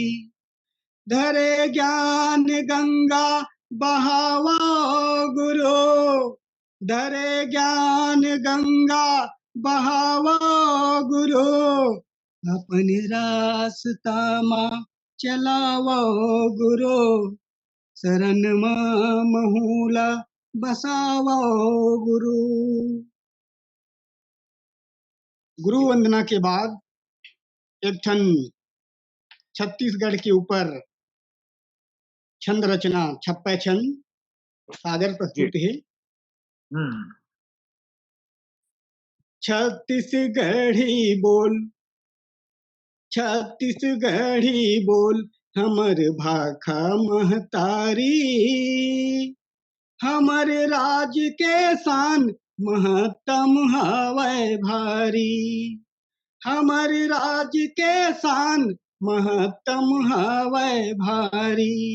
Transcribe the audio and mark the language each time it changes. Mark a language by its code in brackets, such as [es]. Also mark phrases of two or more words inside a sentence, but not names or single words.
[hne] धरे ज्ञान गंगा बहावा गुरु, धरे ज्ञान गंगा बहावा गुरु, अपन रास्ता मा चलावो गुरु, शरण मा महुला बसावो गुरु। गुरु वंदना के बाद एक ठन छत्तीसगढ़ के ऊपर छंद रचना छप्पै छंद सादर जी प्रस्तुत है। हम्म छत्तीसगढ़ी बोल, छत्तीसगढ़ी बोल, हमर भाखा महतारी, हमर राज के शान महत्तम हवै भारी, हमर राज के शान महत्तम हवै भारी।